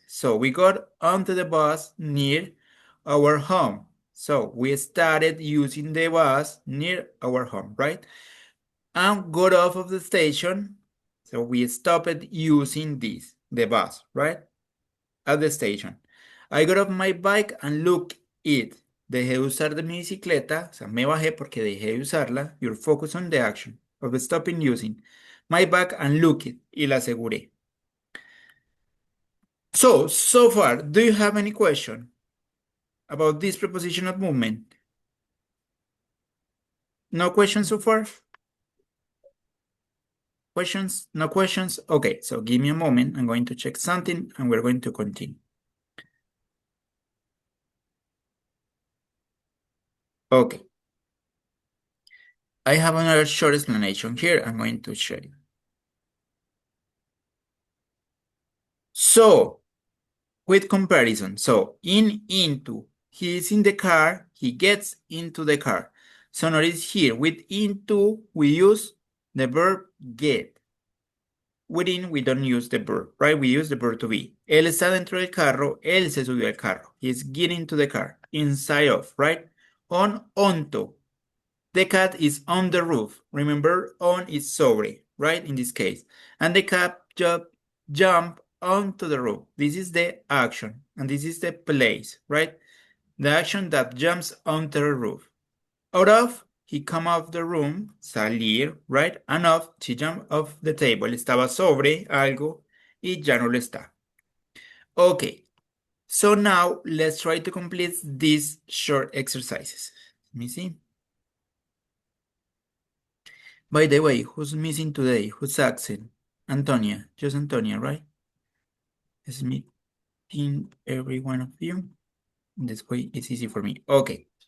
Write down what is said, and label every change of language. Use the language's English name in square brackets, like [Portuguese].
[English] So we got onto the bus near our home. So we started using the bus near our home, right? And got off of the station. So we stopped using the bus, right? At the station. I got off my bike and looked it. [Spanish] Dejé de usar de mi bicicleta, o sea, me bajé porque dejé de usarla. [English] Your focus on the action of stopping using my bike and look it. [Spanish] Y la aseguré. [English] So far, do you have any question about this preposition of movement? No questions so far? Questions? No questions? Okay, so give me a moment. I'm going to check something and we're going to continue. Okay. I have another short explanation here. I'm going to show you. So, with comparison, so into, he is in the car, he gets into the car. So notice here, with into, we use the verb get. Within, we don't use the verb, right? We use the verb to be. [Spanish] Él está dentro del carro, él se subió al carro. [English] He's getting to the car. Inside of, right? Onto. The cat is on the roof. Remember, on is sobre, right? In this case. And the cat jump onto the roof. This is the action. And this is the place, right? The action that jumps onto the roof. Out of, he come off the room, salir, right? And off, she jump off the table. [Spanish] Estaba sobre algo y ya no lo está. [English] Okay. So now let's try to complete these short exercises. Let me see. By the way, who's missing today? Who's absent? Antonia. Just Antonia, right? Is meeting every one of you. This way it's easy for me. Okay.